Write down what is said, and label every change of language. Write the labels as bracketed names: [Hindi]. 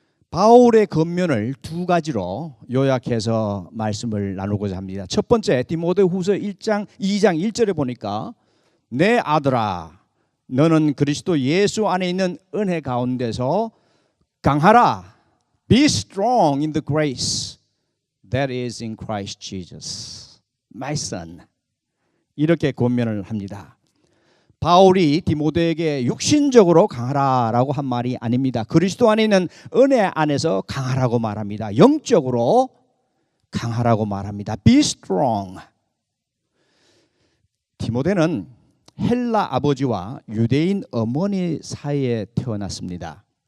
[Korean] 바울의 권면을 두 가지로 요약해서 말씀을 나누고자 합니다. 첫 번째, 디모데후서 2장 1절에 보니까 내 아들아 너는 그리스도 예수 안에 있는 은혜 가운데서 강하라, [English] Be strong in the grace that is in Christ Jesus, my son. [Korean] 이렇게 권면을 합니다. 바울이 디모데에게 육신적으로 강하라라고 한 말이 아닙니다. 그리스도 안에 있는 은혜 안에서 강하라고 말합니다. 영적으로 강하라고 말합니다. [English] Be strong. [Korean] 디모데는 헬라 아버지와 유대인 어머니 사이에 태어났습니다.